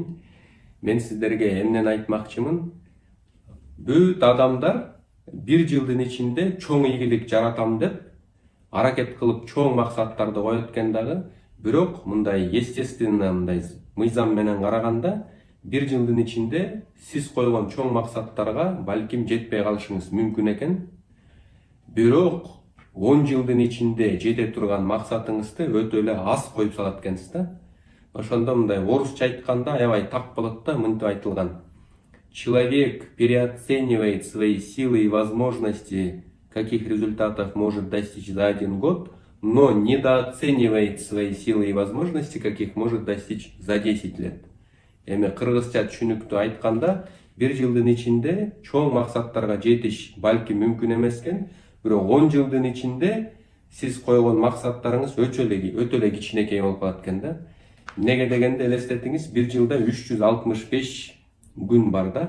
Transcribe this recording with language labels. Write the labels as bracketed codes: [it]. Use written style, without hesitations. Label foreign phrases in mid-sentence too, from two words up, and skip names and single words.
[ky] Мен сиздерге эмнени айтмакчымын? Бүт адамдар бир жылдын ичинде чоң ийгилик жаратам деп аракет кылып чоң максаттарды коет экен дагы, бирок мындай естественно мындай мыйзам менен караганда бир жылдын ичинде сиз койгон чоң максаттарга балким жетпей калышыңыз мүмкүн экен. Бирок 10 жылдын ичинде жете турган максатыңызды өтө эле аз коюп салат экенсиз да. Ошондо мындай орусча айтканда аябай так болот да, мынтип айтылган. [ru] Человек переоценивает свои силы и возможности, каких результатов может достичь за 1 год, но недооценивает свои силы и возможности, каких может достичь за 10 лет. [ky] Эми кыргызча түшүнүктүү айтканда, бир жылдын ичинде чоң максаттарга жетиш балким мүмкүн эмес экен, бирок 10 жылдын ичинде сиз койгон максаттарыңыз өтө эле кичинекей болуп калат экен да. Эмнеге дегенде элестетиңиз, бир жылда 365 күн бар да.